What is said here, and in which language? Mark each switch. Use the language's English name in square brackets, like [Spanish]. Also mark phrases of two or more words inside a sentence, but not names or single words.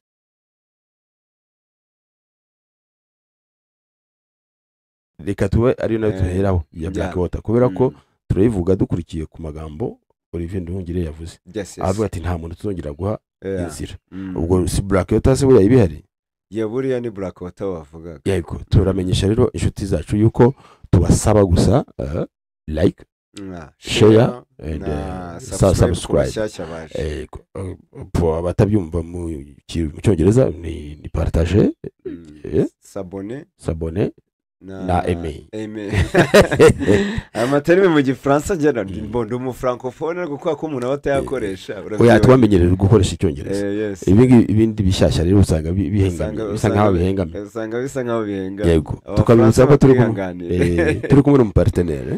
[Kinyarwanda] Reka tuwe ari nayo tuheraho ya Black Water kubera ko turayivuga dukurikiye ku magambo Olivier Nduhungire yavuze. Avuga ati nta muntu tuzongera guha inzira. Ubwo si Black Water se buriya ibihari? Ya buriya ni Black Water wavugaga. Yego, turamenyesha rero inshuti zacu yuko tubasaba gusa [English] like, share and subscribe. [Kinyarwanda] Pour abatabyumva mu cyongereza ni [French] partager, s'abonner [Kinyarwanda] na aimer. Amaterime mu gifaransa njyana ndi mu francophone kuko ko umuntu abatayakoresha. Oya twamenyereye gukoresha icyongereza. Ibindi bishyashya rero usanga bihengamiye, bisa nkaho bihengamiye. Usanga bisa nkaho bihengamiye. Yego, tukabibutsa ko turi kumwe n'umu partenaire.